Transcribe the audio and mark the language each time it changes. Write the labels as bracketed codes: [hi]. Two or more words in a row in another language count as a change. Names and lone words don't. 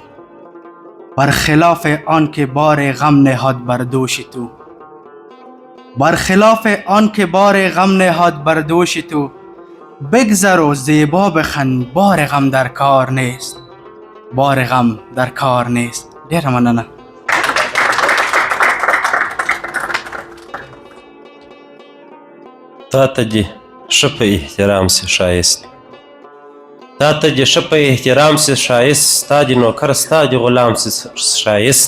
[fa] برخلاف آن که بار غم نهاد بر دوش تو، برخلاف آن که بار غم نهاد بر دوش تو، بگذر و زیبا بخن، بار غم در کار نیست، بار غم در کار نیست. [ps] ډیره مننه. تا ته دې ښه په احترام سي ښایست، تا ته دې ښه په احترام سي ښایست، ستا دې نوکر ستا دې غلام سي ښایست.